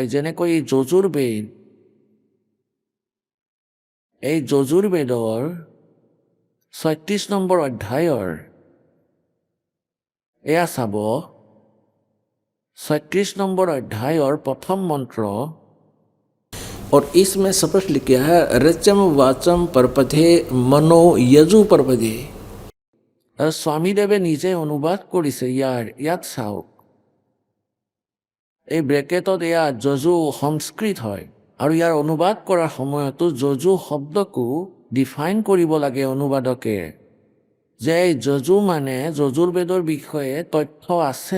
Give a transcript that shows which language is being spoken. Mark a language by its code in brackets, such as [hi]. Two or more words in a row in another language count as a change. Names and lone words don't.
[as] যেনেকৈ এই যজুৰ্বেদৰ ৩৬ নম্বৰ অধ্যায়ৰ এয়া চাব, ৩৬ নম্বৰ অধ্যায়ৰ প্ৰথম মন্ত্ৰ। [hi] और इसमें स्पष्ट लिखा है [sa] रचम वाचम परपथे मनो यजु परपथे। [as] আৰু স্বামীদেৱে নিজে অনুবাদ কৰিছে ইয়াত চাওক। এই ব্ৰেকেটত এয়া যজু সংস্কৃত হয়, আৰু ইয়াৰ অনুবাদ কৰাৰ সময়তো যজু শব্দকো ডিফাইন কৰিব লাগে অনুবাদকে, যে এই যজু মানে যজুৰ্বেদৰ বিষয়ে তথ্য আছে।